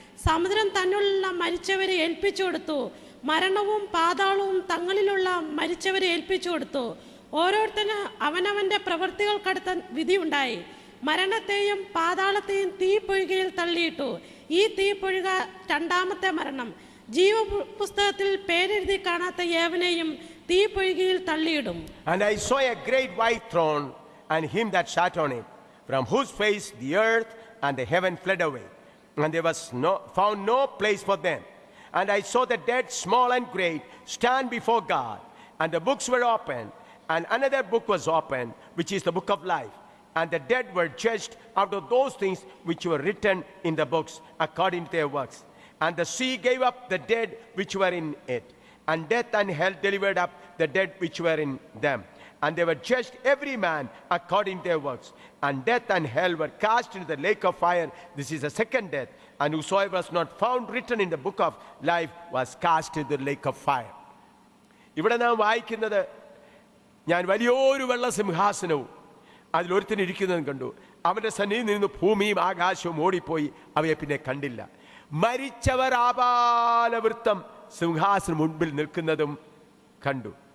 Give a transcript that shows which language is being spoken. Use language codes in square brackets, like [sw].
[ml] സമുദ്രം തന്നിലുള്ള മരിച്ചവരെ ഏൽപ്പിച്ചു കൊടുത്തു. മരണവും പാതാളവും തങ്ങളിലുള്ള മരിച്ചവരെ ഏൽപ്പിച്ചു കൊടുത്തു. ഓരോരുത്തരും അവനവന്റെ പ്രവർത്തികൾക്കടുത്ത വിധി ഉണ്ടായി. മരണത്തെയും പാതാളത്തെയും തീപ്പൊയ്കയിൽ തള്ളിയിട്ടു. ഈ തീപ്പൊയ്ക രണ്ടാമത്തെ മരണം. ജീവപുസ്തകത്തിൽ പേരെഴുതി കാണാത്ത ഏവനെയും തീപ്പൊയ്കയിൽ തള്ളിയിടും. [en] And I saw a great white throne and him that sat on it, from whose face the earth and the heaven fled away, and there was found no place for them. And I saw the dead, small and great, stand before God, and the books were opened, and another book was opened, which is the book of life. And the dead were judged out of those things which were written in the books according to their works. And the sea gave up the dead which were in it, and death and hell delivered up the dead which were in them. And they were judged every man according to their works. And death and hell were cast into the lake of fire. This is the second death. And whosoever was not found written in the book of life was cast into the lake of fire. [ml] ഇവിടെ നാം വായിക്കുന്നത്, ഞാൻ വലിയൊരു വെള്ള സിംഹാസനവും അതിലൊരുത്തനിരിക്കുന്നതും കണ്ടു. അവന്റെ സന്നിധിയിൽ നിന്ന് ഭൂമിയും ആകാശവും ഓടിപ്പോയി, അവയെ പിന്നെ കണ്ടില്ല. മരിച്ചവർ ആബാലവൃത്തം സിംഹാസനം മുൻപിൽ നിൽക്കുന്നതും കണ്ടു.